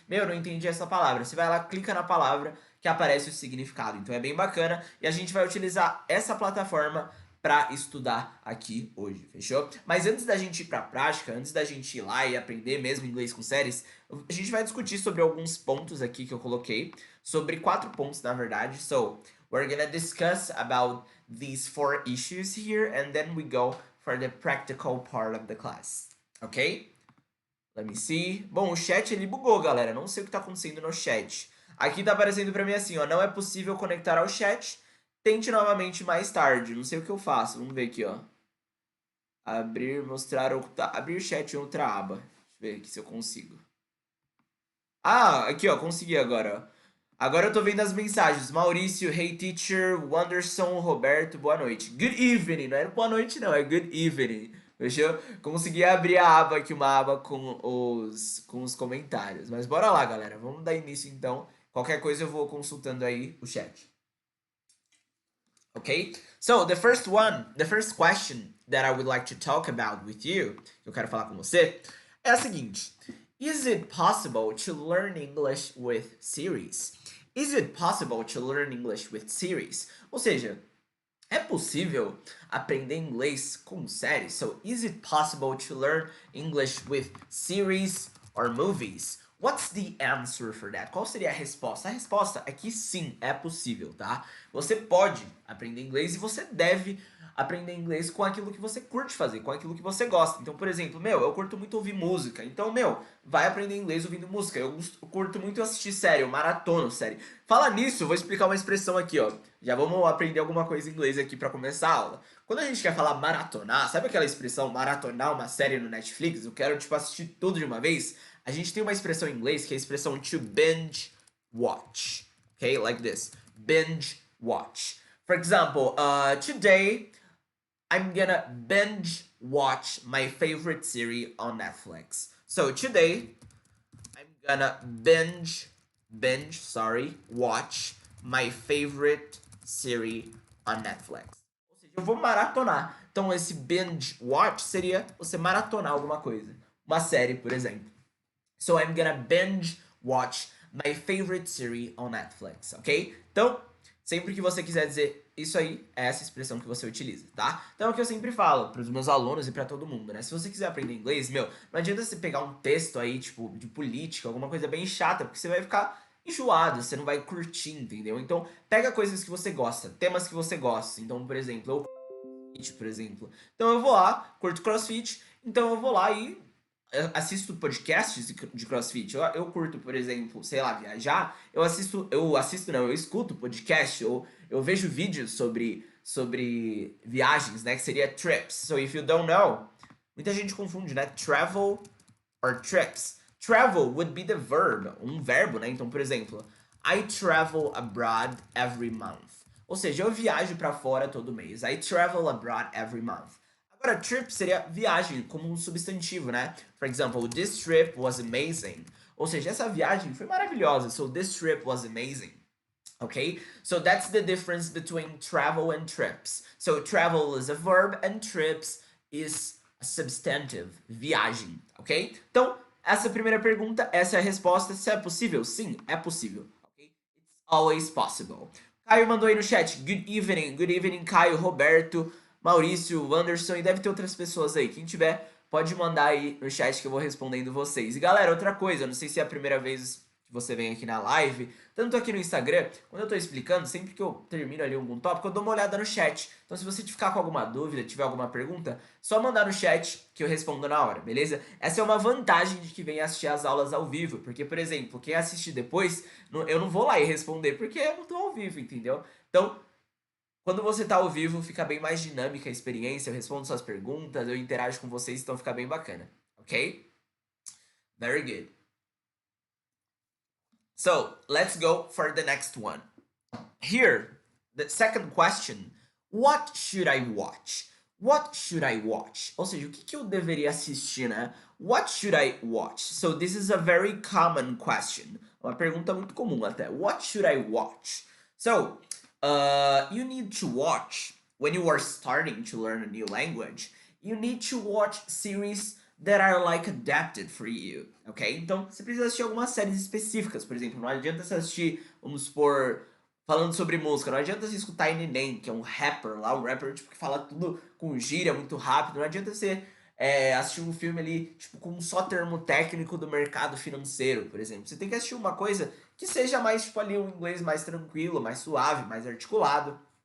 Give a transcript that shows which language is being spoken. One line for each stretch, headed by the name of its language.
Portuguese: Meu, eu não entendi essa palavra. Você vai lá, clica na palavra que aparece o significado. Então é bem bacana. E a gente vai utilizar essa plataforma para estudar aqui hoje, fechou? Mas antes da gente ir para a prática, antes da gente ir lá e aprender mesmo inglês com séries, a gente vai discutir sobre alguns pontos aqui que eu coloquei, sobre 4 pontos na verdade.
English: So, we're gonna discuss about these 4 issues here and then we go for the practical part of the class, ok? Let me see.
Portuguese: Bom, o chat ele bugou, galera. Não sei o que tá acontecendo no chat. Aqui tá aparecendo pra mim assim, ó, não é possível conectar ao chat. Tente novamente mais tarde. Não sei o que eu faço. Vamos ver aqui, ó. Abrir, mostrar, ocultar. Abrir chat em outra aba. Deixa eu ver aqui se eu consigo. Ah, aqui, ó. Consegui agora, ó. Agora eu tô vendo as mensagens. Maurício,
English: hey teacher,
Portuguese: Wanderson, Roberto, boa noite.
English: Good evening.
Portuguese: Não é boa noite, não. É
English: good evening.
Portuguese: Fechou? Consegui abrir a aba aqui, uma aba com os comentários. Mas bora lá, galera. Vamos dar início, então. Qualquer coisa eu vou consultando aí o chat.
English: Okay, so the first question that I would like to talk about with you,
Portuguese: que eu quero falar com você, é a seguinte:
English: Is it possible to learn English with series? Is it possible to learn English with series?
Portuguese: Ou seja, é possível aprender inglês com séries?
English: So, is it possible to learn English with series or movies? What's the answer for that?
Portuguese: Qual seria a resposta? A resposta é que sim, é possível, tá? Você pode aprender inglês e você deve aprender inglês com aquilo que você curte fazer, com aquilo que você gosta. Então, por exemplo, eu curto muito ouvir música. Então, vai aprender inglês ouvindo música. Eu curto muito assistir série, eu maratono série. Fala nisso, eu vou explicar uma expressão aqui, ó. Já vamos aprender alguma coisa em inglês aqui pra começar a aula. Quando a gente quer falar maratonar, sabe aquela expressão maratonar uma série no Netflix? Eu quero, tipo, assistir tudo de uma vez. A gente tem uma expressão em inglês que é a expressão to binge watch.
English: Okay, like this. Binge watch. For example, today I'm gonna binge watch my favorite series on Netflix. So today I'm gonna watch my favorite series on Netflix.
Portuguese: Ou seja, eu vou maratonar. Então esse binge watch seria você maratonar alguma coisa. Uma série, por exemplo.
English: So I'm gonna binge watch my favorite series on Netflix, ok?
Portuguese: Então, sempre que você quiser dizer isso aí, é essa expressão que você utiliza, tá? Então é o que eu sempre falo para os meus alunos e para todo mundo, né? Se você quiser aprender inglês, não adianta você pegar um texto aí, tipo, de política, alguma coisa bem chata, porque você vai ficar enjoado, você não vai curtir, entendeu? Então, pega coisas que você gosta, temas que você gosta. Então, por exemplo, Então eu vou lá, curto CrossFit, então eu vou lá e assisto podcasts de CrossFit. Eu curto, por exemplo, sei lá, viajar. Eu escuto podcast, eu vejo vídeos sobre viagens, né? Que seria trips.
English: So if you don't know,
Portuguese: muita gente confunde, né?
English: Travel or trips. Travel would be the verb,
Portuguese: um verbo, né? Então, por exemplo,
English: I travel abroad every month.
Portuguese: Ou seja, eu viajo para fora todo mês.
English: I travel abroad every month.
Portuguese: Agora, trip seria viagem, como um substantivo, né?
English: For example, this trip was amazing.
Portuguese: Ou seja, essa viagem foi maravilhosa.
English: So, this trip was amazing. Okay? So, that's the difference between travel and trips. So, travel is a verb and trips is a substantive, viagem. Ok?
Portuguese: Então, essa é a primeira pergunta, essa é a resposta. Se é possível? Sim, é possível.
English: Okay? It's always possible.
Portuguese: Caio mandou aí no chat.
English: Good evening,
Portuguese: Caio, Roberto, Maurício, Anderson, e deve ter outras pessoas aí. Quem tiver, pode mandar aí no chat que eu vou respondendo vocês. E galera, outra coisa, não sei se é a primeira vez que você vem aqui na live, tanto aqui no Instagram, quando eu tô explicando, sempre que eu termino ali algum tópico, eu dou uma olhada no chat. Então se você ficar com alguma dúvida, tiver alguma pergunta, só mandar no chat que eu respondo na hora, beleza? Essa é uma vantagem de que vem assistir as aulas ao vivo, porque, por exemplo, quem assistir depois, eu não vou lá e responder, porque eu não tô ao vivo, entendeu? Então, quando você tá ao vivo, fica bem mais dinâmica a experiência, eu respondo suas perguntas, eu interajo com vocês, então fica bem bacana, ok?
English: Very good. So, let's go for the next one. Here, the second question, what should I watch? What should I watch?
Portuguese: Ou seja, o que eu deveria assistir, né?
English: What should I watch? So, this is a very common question.
Portuguese: Uma pergunta muito comum até.
English: What should I watch? So, you need to watch, when you are starting to learn a new language, you need to watch series that are like adapted for you, ok?
Portuguese: Então, você precisa assistir algumas séries específicas, por exemplo, não adianta você assistir, vamos supor, falando sobre música, não adianta você escutar Eminem, que é um rapper lá, um rapper tipo, que fala tudo com gíria muito rápido, não adianta você assistir um filme ali, tipo, com só termo técnico do mercado financeiro, por exemplo. Você tem que assistir uma coisa que seja mais, tipo, ali um inglês mais tranquilo, mais suave, mais articulado.